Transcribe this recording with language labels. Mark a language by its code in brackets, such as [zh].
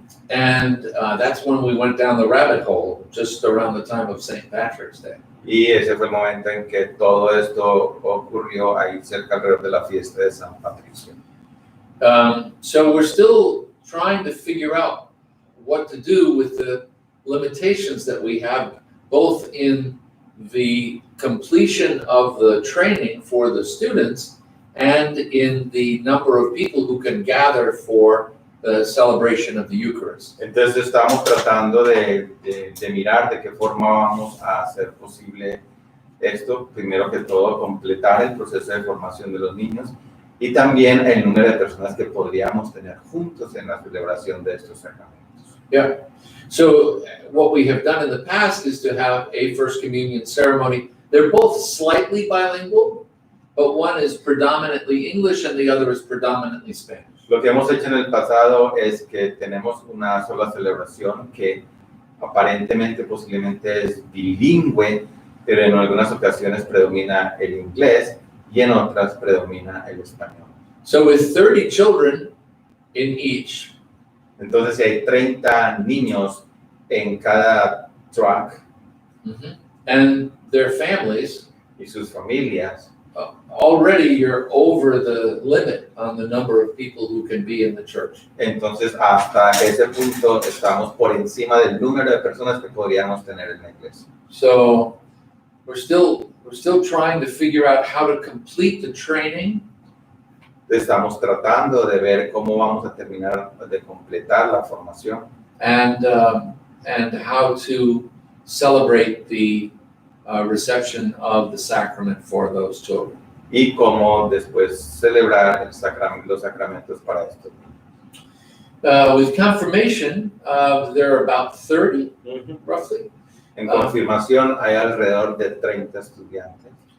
[en] And that's when we went down the rabbit hole, just around the time of St. Patrick's Day. [es] Y ese fue el momento en que todo esto ocurrió ahí cerca alrededor de la fiesta de San Patricio. [en] So we're still trying to figure out what to do with the limitations that we have, both in the completion of the training for the students and in the number of people who can gather for the celebration of the Eucharist. [es] Entonces estamos tratando de mirar de qué forma vamos a hacer posible esto. Primero que todo, completar el proceso de formación de los niños y también el número de personas que podríamos tener juntos en la celebración de estos sacramentos. [en] Yeah. So what we have done in the past is to have a First Communion ceremony. They're both slightly bilingual, but one is predominantly English and the other is predominantly Spanish. [es] Lo que hemos hecho en el pasado es que tenemos una sola celebración que aparentemente posiblemente es bilingüe, pero en algunas ocasiones predomina el inglés y en otras predomina el español. [en] So with 30 children in each, [es] Entonces, si hay 30 niños en cada track [en] and their families, [es] y sus familias, [en] already you're over the limit on the number of people who can be in the church. [es] entonces hasta ese punto estamos por encima del número de personas que podríamos tener en la iglesia. [en] So we're still trying to figure out how to complete the training. [es] Estamos tratando de ver cómo vamos a terminar de completar la formación [en] And how to celebrate the reception of the sacrament for those children. [es] y cómo después celebrar los sacramentos para estos niños. [en] With confirmation, there are about 30, roughly. [es] En confirmación hay alrededor de 30 estudiantes